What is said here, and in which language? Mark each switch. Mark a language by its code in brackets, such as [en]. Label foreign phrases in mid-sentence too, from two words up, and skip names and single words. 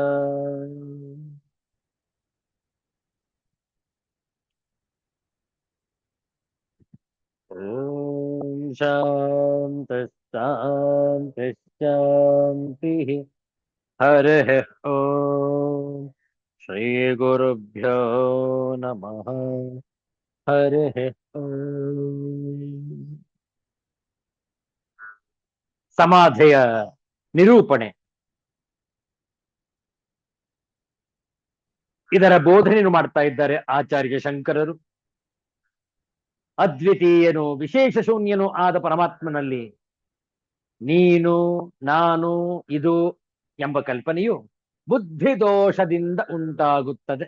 [sa] ॐ शान्ति शान्ति शान्तिः। हरिः ॐ श्रीगुरुभ्यो नमः। हरिः ॐ। [kn] ಸಮಾಧಿಯ ನಿರೂಪಣೆ, ಇದರ ಬೋಧನೆಯನ್ನು ಮಾಡ್ತಾ ಇದ್ದಾರೆ ಆಚಾರ್ಯ ಶಂಕರರು. ಅದ್ವಿತೀಯನು ವಿಶೇಷ ಶೂನ್ಯನು ಆದ ಪರಮಾತ್ಮನಲ್ಲಿ ನೀನು ನಾನು ಇದು ಎಂಬ ಕಲ್ಪನೆಯು ಬುದ್ಧಿ ದೋಷದಿಂದ ಉಂಟಾಗುತ್ತದೆ.